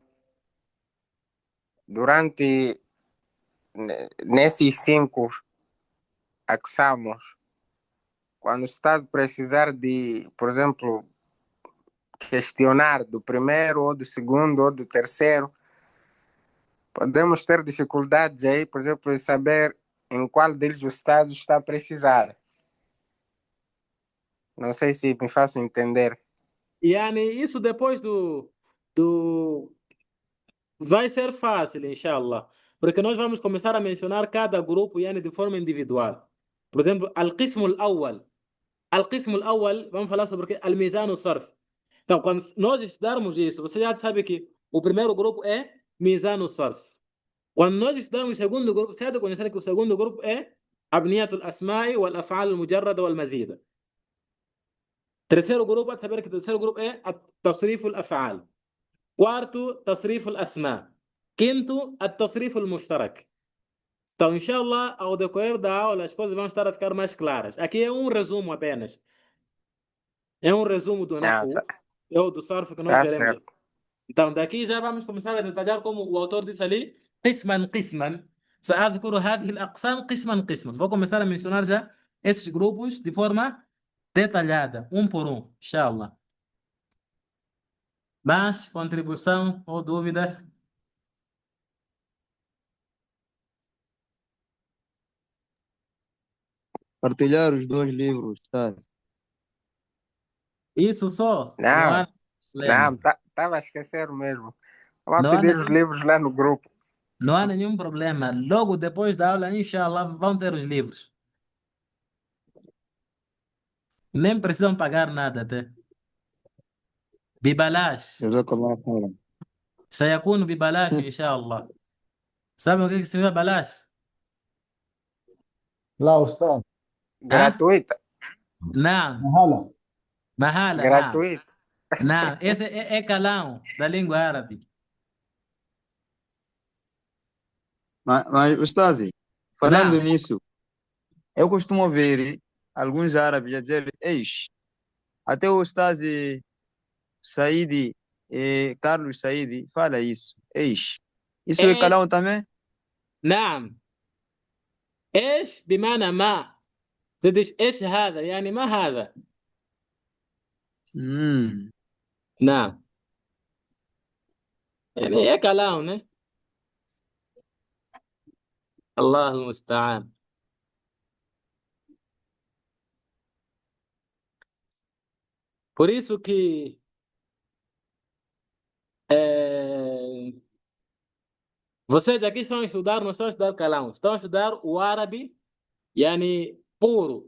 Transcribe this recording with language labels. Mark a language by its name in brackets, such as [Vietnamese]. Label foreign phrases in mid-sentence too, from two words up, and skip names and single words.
[Portuguese] durante nesses 5 axamos, quando está a precisar de, por exemplo, questionar do primeiro ou do segundo ou do terceiro, podemos ter dificuldades aí, por exemplo, em saber em qual deles o Estado está a precisar. Não sei se me faço entender. Isso depois do vai ser fácil, inshallah, porque nós vamos começar a mencionar cada grupo de forma individual. Por exemplo, [Arabic] القسم الأول, [Portuguese] vamos falar sobre [Arabic] الميزان الصرف. [Portuguese] Então, quando nós estudarmos isso, você já sabe que o primeiro grupo é [Arabic] ميزان الصرف. [Portuguese] Quando nós estudarmos o segundo grupo, você já deve conhecer que o segundo grupo é [Arabic] أبنية الأسماء والأفعال المجردة والمزيدة. [Portuguese] Terceiro grupo, saber que o terceiro grupo é [Arabic] تصريف الأفعال. [Portuguese] Quarto, [Arabic] تصريف الأسماء. [Portuguese] Quinto, [Arabic] التصريف المشترك. [Portuguese] Então, inshallah, ao decorrer da aula, as coisas vão estar a ficar mais claras. Aqui é um resumo apenas. É um resumo do Ah, Nahu, é o do Sarf que nós tá veremos. certo. Então, daqui já vamos começar a detalhar, como o autor disse ali, [Arabic] قسما قسما. سأذكر هذه الأقسام قسما قسما. [Portuguese] Vou começar a mencionar já esses grupos de forma detalhada, um por um, inshallah. Mais contribuição ou dúvidas? Partilhar os 2 livros, tá? Isso só, não Não, há não, problema. estava a esquecer mesmo. Vamos Não há pedir os nenhum, livros lá no grupo. não há nenhum problema. Logo depois da aula, inshallah, vão ter os livros. Nem precisam pagar nada até. [Arabic] ببلاش. جزاك الله خيرا. سيكون ببلاش إن شاء الله. [Portuguese] Sabe o que significa balash? [Arabic] لا أستاذ. Ah? [Portuguese] Gratuita. Não. [Arabic] هلا. [Portuguese] Mahala, não. Gratuita. Não. Esse é calão da língua árabe. Mas, Ustazi, falando Não. nisso, eu costumo ver alguns árabes a dizer, eis, até o Ustazi Saidi, Carlos Saidi, fala isso, eis. Isso é [Arabic] إيش؟ [Portuguese] calão também? [Arabic] نعم. إيش بمعنى ما. تدش إيش هذا يعني ما هذا. Hum. نعم. يعني [Portuguese] é calão, né? [Arabic] الله المستعان. [Portuguese] Por isso que vocês aqui estão a estudar, não estão a estudar calão, estão a estudar o árabe, puro.